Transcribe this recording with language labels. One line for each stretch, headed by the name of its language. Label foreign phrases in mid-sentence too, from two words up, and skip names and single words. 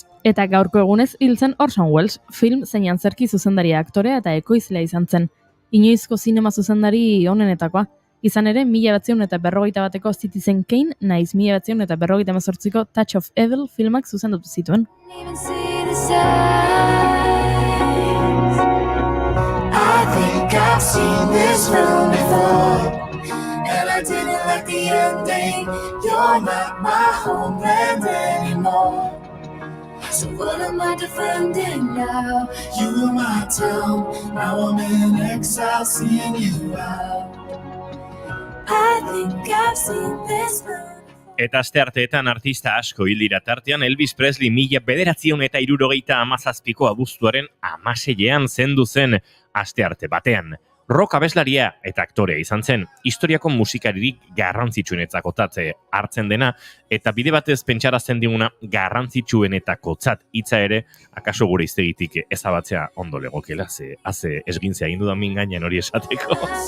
Basque: Eta gaurko egunez hiltzen Orson Welles, film zein antzerki zuzendaria aktorea eta ekoizlea izan zen. Inoizko zinema zuzendari onenetakoa. Izan ere, 1941ko Citizen Kane, naiz 1948ko Touch of Evil filmak zuzendutu zituen.
English: I think I've seen this film before, and I didn't like the ending. You're not my homeland anymore. So what am I defending now? You were my town, now I'm in exile seeing you out. I think I've seen this film.
Basque: Eta astearteetan artista asko hil dira tartean Elvis Presley 1977ko abuztuaren 16ean zendu zen astearte batean. Rock abeslaria eta aktorea izan zen, historiako musikaririk garrantzitsuenetzakotzat hartzen dena, eta bide batez pentsarazten diguna garrantzitsuenetakotzat hitza ere, akaso gure hiztegitik ezabatzea ondo legokela, haze esgintzea egin dudan min gainean hori esateko.